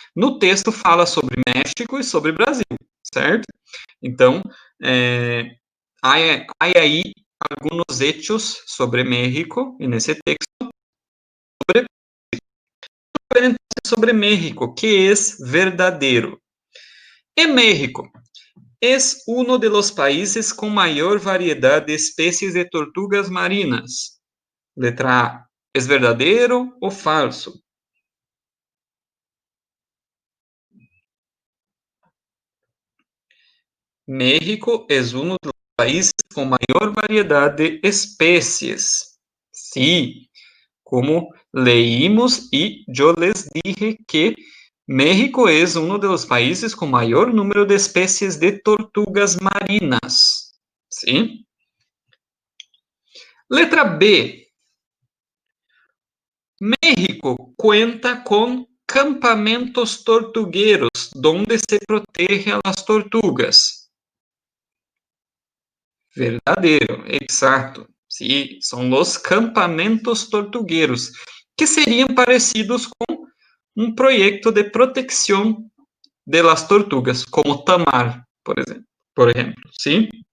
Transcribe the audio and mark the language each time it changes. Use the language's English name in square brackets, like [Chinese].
[Portuguese] No texto fala sobre México e sobre Brasil, certo? Então, hay aí alguns hechos sobre México, e nesse texto, sobre México, que é verdadeiro. [Spanish] En México, es uno de los países con mayor variedad de especies de tortugas marinas. Letra A, ¿es verdadero o falso? México es uno de los países con mayor variedad de especies. Sí, como leímos y yo les dije que México es uno de los países con mayor número de especies de tortugas marinas. ¿Sí? Letra B. México cuenta con campamentos tortugueros donde se protege a las tortugas. [Portuguese] Verdadeiro, exato. Sim, são os campamentos tortugueiros, que seriam parecidos com um projeto de proteção [Spanish] de las tortugas, [Portuguese] como Tamar, por exemplo, sim?